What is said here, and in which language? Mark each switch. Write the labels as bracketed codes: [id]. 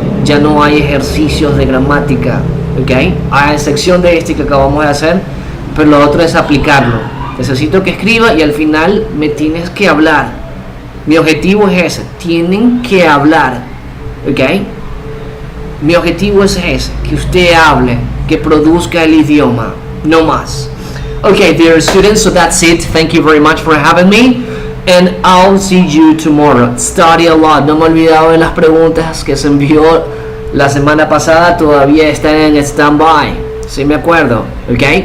[es] Ya no hay ejercicios de gramática, ¿ok? A excepción de este que acabamos de hacer, pero lo otro es aplicarlo. Necesito que escriba y al final me tienes que hablar. Mi objetivo es ese, tienen que hablar, ¿ok? Mi objetivo es ese, que usted hable, que produzca el idioma, no más. [en] Okay, dear students, so that's it. Thank you very much for having me, and I'll see you tomorrow. Study a lot. [es] No me he olvidado de las preguntas que se envió la semana pasada, todavía están en stand-by. Sí me acuerdo, ¿ok?